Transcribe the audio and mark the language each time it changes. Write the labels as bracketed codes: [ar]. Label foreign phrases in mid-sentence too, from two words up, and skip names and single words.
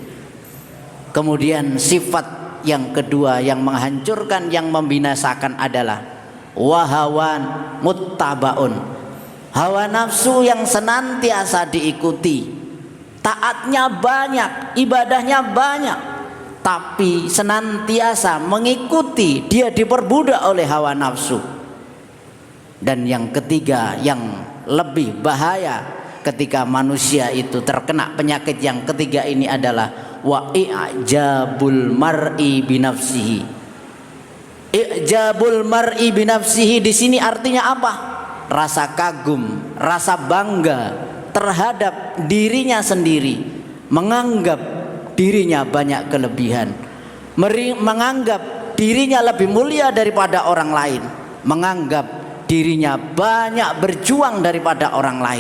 [id] Kemudian sifat yang kedua yang menghancurkan, yang membinasakan adalah [ar] وهوى متبع, [id] hawa nafsu yang senantiasa diikuti, taatnya banyak, ibadahnya banyak, tapi senantiasa mengikuti, dia diperbudak oleh hawa nafsu. Dan yang ketiga yang lebih bahaya ketika manusia itu terkena penyakit yang ketiga ini adalah [ar] وإعجاب المرء بنفسه. إعجاب المرء بنفسه [id] di sini artinya apa? Rasa kagum, rasa bangga terhadap dirinya sendiri, menganggap dirinya banyak kelebihan, menganggap dirinya lebih mulia daripada orang lain, menganggap dirinya banyak berjuang daripada orang lain.